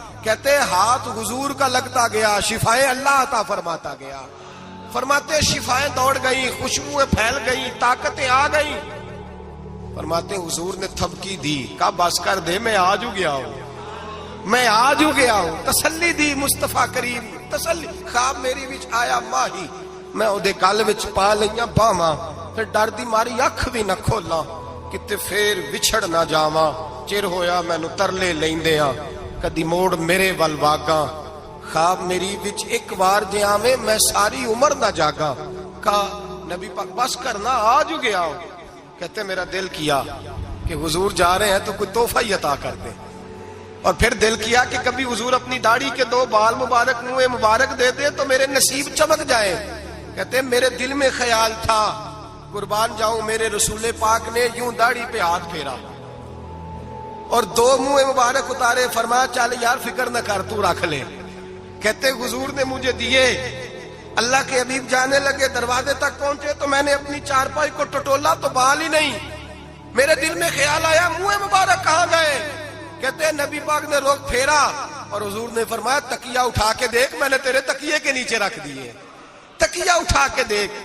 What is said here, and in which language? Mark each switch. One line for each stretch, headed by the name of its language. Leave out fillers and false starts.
Urdu: کہتے ہیں ہاتھ حضور کا لگتا گیا, شفائیں اللہ عطا فرماتا گیا. فرماتے شفائیں دوڑ گئیں, خوشبوئیں پھیل گئیں, طاقتیں آ گئیں. فرماتے حضور نے تھپکی دی, کہا بس کر دے, میں آج ہو گیا ہوں, میں آج ہو گیا ہوں. تسلی دی مصطفیٰ کریم, تسلی.
Punjabi: خواب میری وچ آیا ماہی, میں اودے گل وچ پا لئیاں باواں, پھر ڈر دی ماری اکھ بھی نہ کھولاں, کتے پھر وچھڑ نہ جاواں. چر ہویا مینوں ترلے لیندیاں, کدی موڑ میرے ول واگاں. خواب میری وچ ایک بار جے آویں میں ساری عمر نہ جاگا.
Urdu: کہا نبی پاک بس کرنا, آج ہو گیا ہو. کہتے میرا دل کیا کہ حضور جا رہے ہیں تو کوئی تحفہ ہی عطا کر دیں. اور پھر دل کیا کہ کبھی حضور اپنی داڑھی کے 2 بال مبارک منہ مبارک دے دے تو میرے نصیب چمک جائے. کہتے میرے دل میں خیال تھا, قربان جاؤں میرے رسول پاک نے یوں داڑھی پہ ہاتھ پھیرا اور 2 منہ مبارک اتارے. فرمایا چل یار فکر نہ کر, تو رکھ لے. کہتے حضور نے مجھے دیے. اللہ کے حبیب جانے لگے, دروازے تک پہنچے تو میں نے اپنی چارپائی کو ٹٹولا تو بال ہی نہیں. میرے دل میں خیال آیا منہ مبارک کہاں گئے. کہتے ہیں نبی پاک نے رخ پھیرا اور حضور نے فرمایا تکیہ اٹھا کے دیکھ, میں نے تیرے تکیے کے نیچے رکھ دیے, تکیہ اٹھا کے دیکھ.